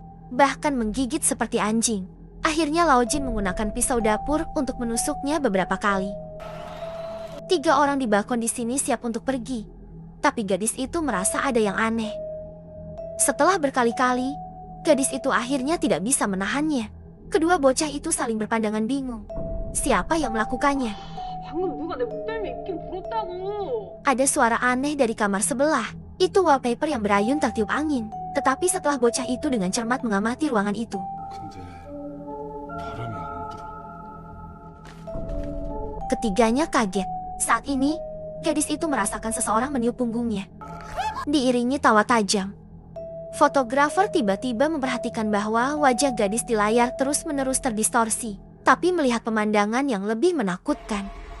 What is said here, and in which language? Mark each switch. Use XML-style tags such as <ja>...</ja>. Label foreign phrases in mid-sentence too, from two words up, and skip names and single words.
<id>Bahkan menggigit seperti anjing. Akhirnya Lao Jin menggunakan pisau dapur untuk menusuknya beberapa kali. 3 orang di balkon di sini siap untuk pergi. Tapi gadis itu merasa ada yang aneh. Setelah berkali-kali, gadis itu akhirnya tidak bisa menahannya. Kedua bocah itu saling berpandangan bingung. Siapa yang melakukannya?</id> <ko>방금 누가 내 목덜미 입긴 불었다고.</ko> <id>Ada suara aneh dari kamar sebelah. Itu wallpaper yang berayun tertiup angin. Tetapi setelah bocah itu dengan cermat mengamati ruangan itu,</id> <ko>근데 바람이 안 불어.</ko> <id>ketiganya kaget. Saat ini, gadis itu merasakan seseorang meniup punggungnya. Diiringi tawa tajam. Fotografer tiba-tiba memperhatikan bahwa wajah gadis di layar terus-menerus terdistorsi. Tapi melihat pemandangan yang lebih menakutkan,</id>